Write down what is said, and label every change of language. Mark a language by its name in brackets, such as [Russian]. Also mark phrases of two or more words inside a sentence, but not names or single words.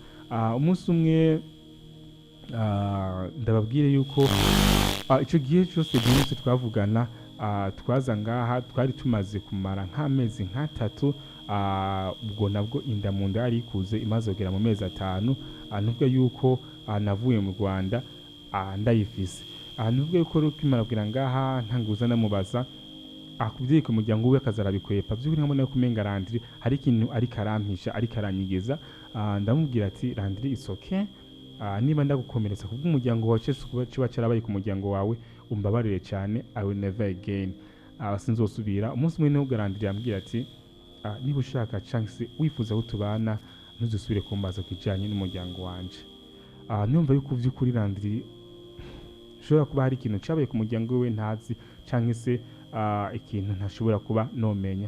[Rundi] Umunsi umwe ndababwire yuko icyo gihe cyose byinshi twavugana, twaza ngaha twari tumaze kumara nk'amezi nk'atatu, ubwo nabwo inda mu nda yari ikuze imaze kugera mu mezi 5, nubwo yuko navuye mu Rwanda ndayifise. Nubwo yuko rukimara kugira ngaha ntanguza namubaza akubwiye ku muryango we akazarabikwepa, by'ukuri nkabona ko umenga Landry hari ikintu ari karampisha, ari karanyigeza. Ndamubwira ati Landry, [English] it's okay, [Rundi] niba ndagukomeretsa kubw'umuryango wawe kuba kiba cyarabaye ku muryango wawe, umbabarire cyane, [English] I will never again, [Rundi] sinzosubira. Umunsi umwe niho Landry yambwira ati niba ushaka chance wifuza ko tubana, ntuzusubire kumbaza kijanye n'umuryango wanje. Numva yuko by'ukuri Landry shobora kuba hari ikintu cyabaye ku muryango we ntazi, cyangwa se ikintu ntashobora kuba nomenya.